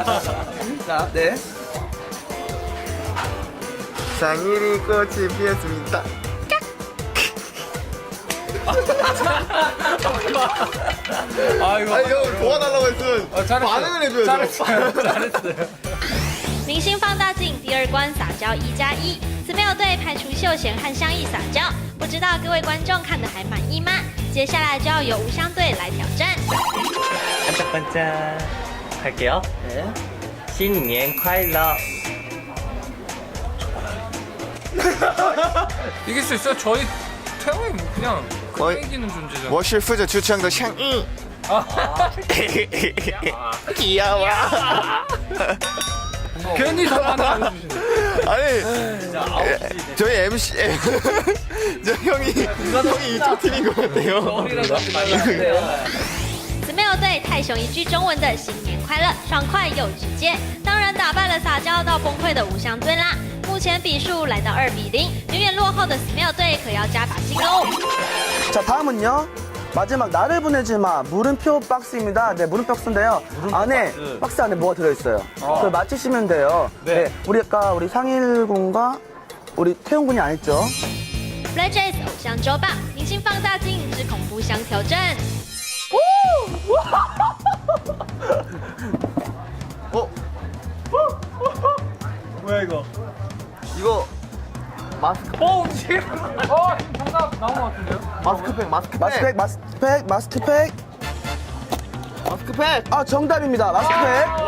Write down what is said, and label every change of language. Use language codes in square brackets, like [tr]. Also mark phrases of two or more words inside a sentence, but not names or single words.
[ko] 자, 네. 장일이 꽃이 피었습니다. 아이고. 아니 형 도와달라고 했으면 잘했어요. 반응을 해줘야죠. 잘했어요. [zh] 明星放大镜第二关撒娇1+1，姊妹友队派出秀贤和香艺撒娇，不知道各位观众看得还满意吗？接下来就要由无香队来挑战。 [ko] 반짝반짝. 할게요. 네. [zh] 新年快乐. [ko] 이길 수 있어요? 저희 태형이 뭐 그냥 거의- 이기는 존재죠. [zh] 我是负责出场的香依。 [ko] 귀여워. 괜히 저만 알려주시네. 아니 저희 MC 저 형이 이쪽 팀인 것 같아요. [zh] 姊妹友队泰雄一句中文的新年快乐，爽快又直接，当然打败了撒娇到崩溃的无香队啦。目前比数来到2-0，远远落后的姊妹友队可要加把劲喽。 [ko] 자, 다음은요. 마지막 나를 보내지 마 물음표 박스입니다. 네, 물음표 박스인데요. 박스 안에 뭐가 들어있어요. 그걸 맞히시면 돼요. 네. 우리 상일군과 우리 태용군이 안 했죠. [zh] FlyJ's 偶像周报，明星放大镜之恐怖箱挑战。 [ko] 뭐야, 이거? 이거 마스크 정답 나온 것 같은데요? 마스크팩. 아, 정답입니다. 마스크팩.